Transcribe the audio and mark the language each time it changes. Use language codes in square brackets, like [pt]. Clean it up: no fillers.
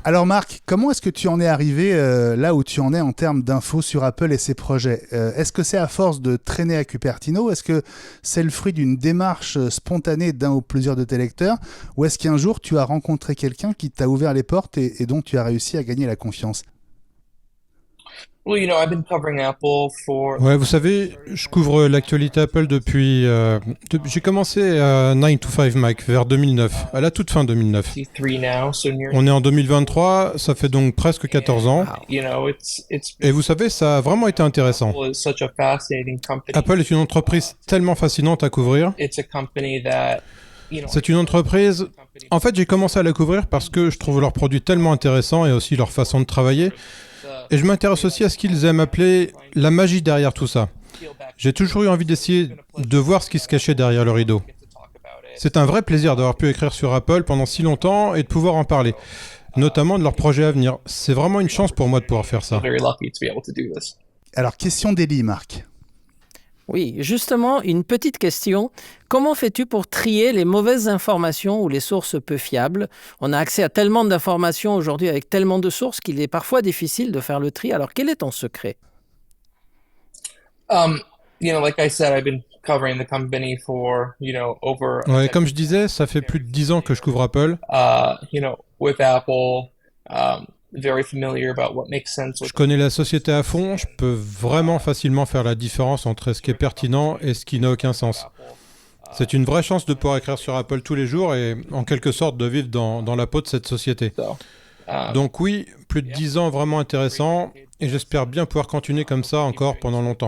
[fr] Alors Marc, comment est-ce que tu en es arrivé là où tu en es en termes d'infos sur Apple et ses projets ? Est-ce que c'est à force de traîner à Cupertino ? Est-ce que c'est le fruit d'une démarche spontanée d'un ou plusieurs de tes lecteurs ? Ou est-ce qu'un jour tu as rencontré quelqu'un qui t'a ouvert les portes et dont tu as réussi à gagner la confiance ? [en] Well, I've been covering Apple for [fr] Ouais, vous savez, je couvre l'actualité Apple depuis... j'ai commencé à 9 to 5 Mac vers 2009, à la toute fin 2009. [en] 3 now, so near. [fr] On est en 2023, ça fait donc presque 14 ans. [en] It's [fr] Et vous savez, ça a vraiment été intéressant. [en] Apple is such a fascinating company. [fr] Apple est une entreprise tellement fascinante à couvrir. [en] It's a company that [fr] C'est une entreprise... En fait, j'ai commencé à la couvrir parce que je trouve leurs produits tellement intéressants et aussi leur façon de travailler. Et je m'intéresse aussi à ce qu'ils aiment appeler la magie derrière tout ça. J'ai toujours eu envie d'essayer de voir ce qui se cachait derrière le rideau. C'est un vrai plaisir d'avoir pu écrire sur Apple pendant si longtemps et de pouvoir en parler, notamment de leurs projets à venir. C'est vraiment une chance pour moi de pouvoir faire ça. [en] very lucky to be able to do this. [fr] Alors, question d'Eli, Marc. Oui, justement, une petite question. Comment fais-tu pour trier les mauvaises informations ou les sources peu fiables? On a accès à tellement d'informations aujourd'hui avec tellement de sources qu'il est parfois difficile de faire le tri. Alors, quel est ton secret? [en] Like I said, I've been covering the company for, over a [fr] Ouais, comme je disais, ça fait plus de 10 ans que je couvre Apple. [en] with Apple, very familiar about what makes sense. [fr] Je connais la société à fond, je peux vraiment facilement faire la différence entre ce qui est pertinent et ce qui n'a aucun sens. C'est une vraie chance de pouvoir écrire sur Apple tous les jours et en quelque sorte de vivre dans la peau de cette société. Donc oui, plus de 10 ans vraiment intéressants et j'espère bien pouvoir continuer comme ça encore pendant longtemps.